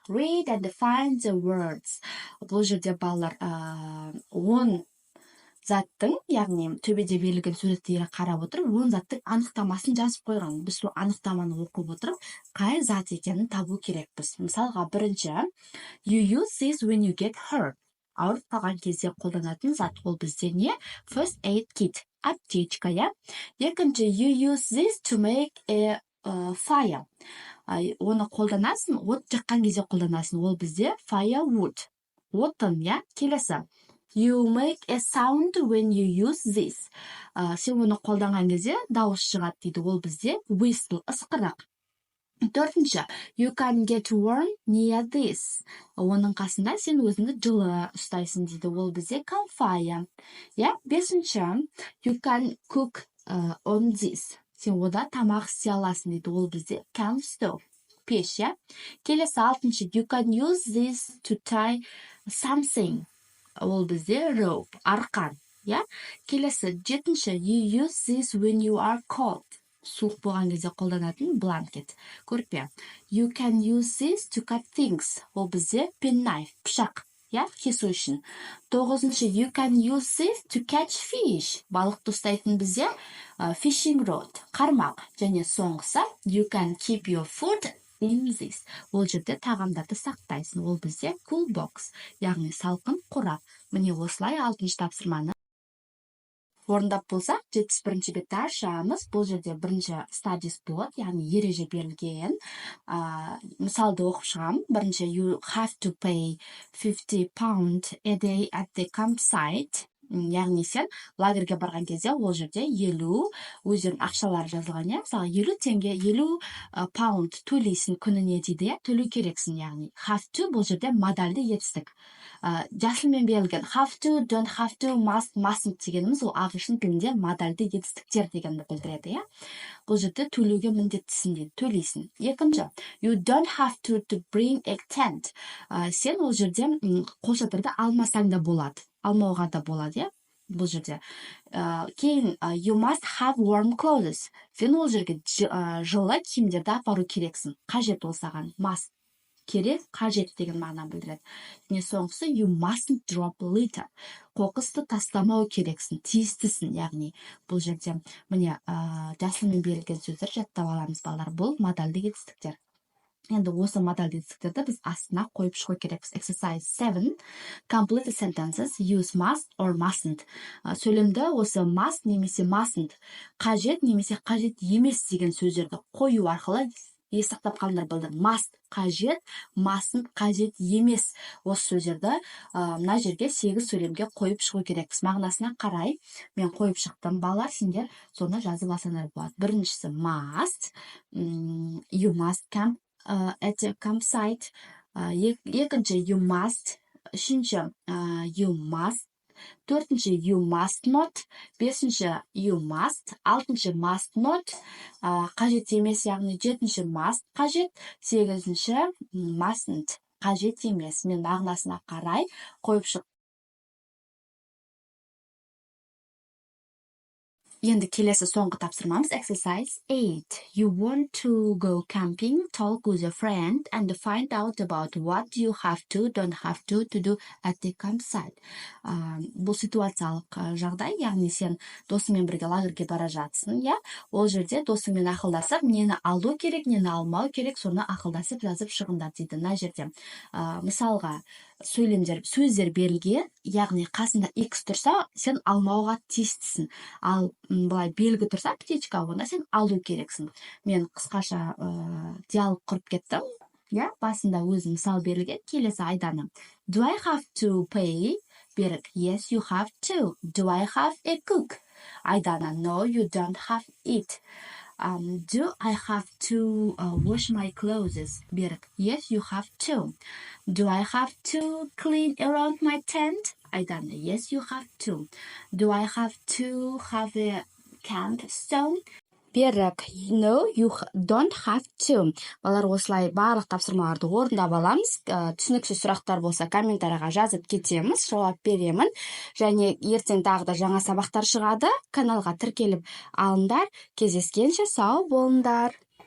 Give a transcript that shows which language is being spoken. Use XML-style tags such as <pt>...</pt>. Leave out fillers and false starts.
<en>Read and define the words.</en> <kk>Бұл жерде балалар 10 заттың, яғни төбеде берілген суреттері қарап отырып, 10 заттың анықтамасын жазып қойған. Біз сол анықтаманы оқып отырып, қай зат екенін табу керекпіз. Мысалға, бірінші,</kk> <en>you use this when you get hurt.</en> <kk>Ауырып қалған кезде қолданатын зат, ол бізде не?</kk> <en>First aid kit,</en> <kk>аптечка, Екінші,</kk> <en>you use this to make a fire.</en> <kk>Оны қолданасың, от жаққан кезде қолданасың. Ол бізде firewood, отын, Келесі.</kk> <en>You make a sound when you use this.</en> <kk>Сен оны қолданған кезде дауыс шығады дейді. Ол бізде whistle, ысқырық. Төртінші,</kk> <en>you can get warm near this.</en> <kk>Оның қасында сен өзіңді жылы ұстайсың дейді. Ол бізде campfire. Бесінші,</kk> <en>you can cook on this.</en> <kk>Сен ода тамақ істей аласың дейді. Ол бізде</kk> <en>camp stove,</en> <kk>пеш, Келесі алтыншы,</kk> <en>you can use this to tie something.</en> <kk>Ол бізде</kk> <en>rope,</en> <kk>арқан, Келесі жетінші,</kk> <en>you use this when you are cold.</en> <kk>Суық болған кезде қолданатын blanket, көрпе.</kk> <en>You can use this to cut things.</en> <kk>Ол бізде penknife, пышақ, кесу үшін. Тоғызыншы,</kk> <en>you can use this to catch fish.</en> <kk>Балықты ұстайтын бізде fishing rod, қармақ. Және соңғысы,</kk> <en>you can keep your food in this.</en> <kk>Ол жерде тағамдарды сақтайсың. Ол бізде cool box, яғни салқын қорап. Міне осылай 6-шы тапсырманы орындап болсақ, 71-ші бетті ашамыз. Бұл жерде бірінші studies болады, яғни ереже берілген. Мысалды оқып шығам. Бірінші,</kk> <en>you have to pay £50 a day at the campsite.</en> <kk>Яғни сен лагерге барған кезде ол жерде 50 өздерінің ақшалары жазылған, мысалы 50 теңге, 50 паунд төлейсің күніне дейді, төлеу керексің, яғни have to бұл жерде модальды етістік. Жасылмен берілген have to, don't have to, must, mustn't дегеніміз ол ағылшын тілінде модальды етістіктер дегенді білдіреді, Бұл жерде төлеуге міндеттісің дейді, төлейсің. Екінші,</kk> <en>you don't have to bring a tent.</en> <kk>Сен ол жерде қолшатырды алмасаң да болады. Алмауға да болады, бұл жерде. Кейін,</kk> <en>you must have warm clothes.</en> <kk>Сен ол жерге жылы киімдерді апару керексің. Қажет ол саған. Must. Керек, қажет деген мағына білдіреді. Және соңғысы,</kk> <en>you mustn't drop litter.</en> <kk>Қоқысты тастамау керексің, тиістісің, яғни бұл жерде міне жасылмен берілген сөздер жаттап аламыз, балалар. Бұл модальды етістіктер. Енді осы модальды етістіктерді біз астына қойып шығу керекпіз.</kk> <en>Exercise 7. Complete the sentences. Use must or mustn't.</en> <kk>Сөйлемді осы must немесе mustn't, қажет немесе қажет емес деген сөздерді қою арқылы сақтап қалыңдар білдір. Must қажет, mustn't қажет емес. Осы сөздерді мына жерге 8 сөйлемге қойып шығу керекпіз. Мағынасына қарай мен қойып шықтым. Балалар, сендер соны жазып алсаңдар болады. Біріншісі must.</kk> <en>You must come at a campsite.</en> <kk>Екінші</kk> <en>you must.</en> <kk>Үшінші</kk> <en>you must.</en> <kk>Төртінші</kk> <en>you must not.</en> <kk>Бесінші</kk> <en>you must.</en> <kk>Алтыншы</kk> <en>must not.</en> <kk>Қажет емес, яғни жетінші must қажет. Сегізінші mustn't қажет емес. Мен мағынасына қарай қойып шық. Енді келесі соңғы тапсырмамыз exercise 8.</kk> <en>You want to go camping, talk with a friend and find out about what you have to, don't have to do at the campsite.</en> <kk>Бұл ситуациялық жағдай, яғни сен досыңмен бірге лагерьге бара жатсың, иә? Ол жерде досыңмен ақылдасып, нені алу керек, нені алмау керек, соны ақылдасып жазып шығыңдар дейді. Мына жерде мысалға сөздер берілген, яғни қасында X тұрса, сен алмауға тиістісің. Ал былай белгі тұрса, птичка, онда сен алу керексің. Мен қысқаша диалог құрып кеттім. Я, басында өзім мысал берілген, келесі айданы.</kk> <en>Do I have to pay? Берік, yes, you have to. Do I have a cook? Айдана, no, you don't have it. Do I have to wash my clothes? Берік, yes, you have to. Do I have to clean around my tent? Айдана, yes, you have to. Do I have to have a campstone? Берік, no, you don't have to.</en> <kk>Балар, осылай барлық тапсырмаларды орындап аламыз. Түсініксіз сұрақтар болса, комментарийға жазып кетеміз, жауап беремін. Және ертең тағы да жаңа сабақтар шығады. Каналға тіркеліп алыңдар. Кездескенше сау болыңдар.</kk>